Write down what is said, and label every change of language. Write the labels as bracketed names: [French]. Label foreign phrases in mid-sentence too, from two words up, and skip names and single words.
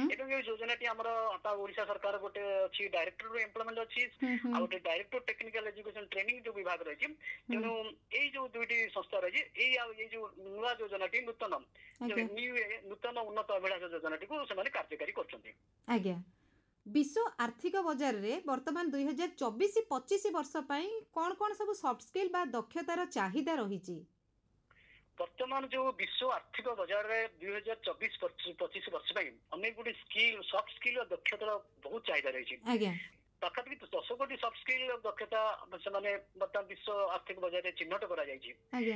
[Odia] ଏବଂ ଏଇ ଯୋଜନାଟି ଆମର ଓଡିଶା ସରକାର ଗୋଟେ ଅଛି [English] director implement [Odia] ଅଛି, ହୁଁ ହୁଁ ଆଉ ଗୋଟେ [English] director technical education training [Odia] ଯୋଉ ବିଭାଗ ରହିଛି। ତେଣୁ ଏଇ ଯୋଉ ଦୁଇଟି ସଂସ୍ଥା ରହିଛି ଏଇ ଯୋଉ ନୂଆ ଯୋଜନାଟି ନୂତନ ଆଜ୍ଞା ନୂତନ ଉନ୍ନତ ଅଭିଳାଷ ଯୋଜନାଟିକୁ ସେମାନେ କାର୍ଯ୍ୟକାରୀ କରୁଛନ୍ତି। ଆଜ୍ଞା ବିଶ୍ୱ ଆର୍ଥିକ ବଜାର ରେ ବର୍ତ୍ତମାନ 2024-25 ବର୍ଷ ପାଇଁ କଉଣ କଉଣ ସବୁ [English] soft skill [Odia] ବା ଦକ୍ଷତାର ଚାହିଦା ରହି? ବର୍ତ୍ତମାନ ଯୋଉ ବିଶ୍ୱ ଆର୍ଥିକ ବଜାରରେ 2024-25 ବର୍ଷ ପାଇଁ ଅନେକ ଗୁଡିଏ [English] skill soft skill [Odia] ଓ ଦକ୍ଷତାର ବହୁତ ଚାହିଦା ରହିଛି। ଆଜ୍ଞା ପାଖାପାଖି 10 କୋଟି [English] soft skill [Odia] ଦକ୍ଷତା ସେମାନେ ବର୍ତ୍ତମାନ ବିଶ୍ୱ ଆର୍ଥିକ ବଜାରରେ ଚିହ୍ନଟ କରାଯାଇଛି, ଆଜ୍ଞା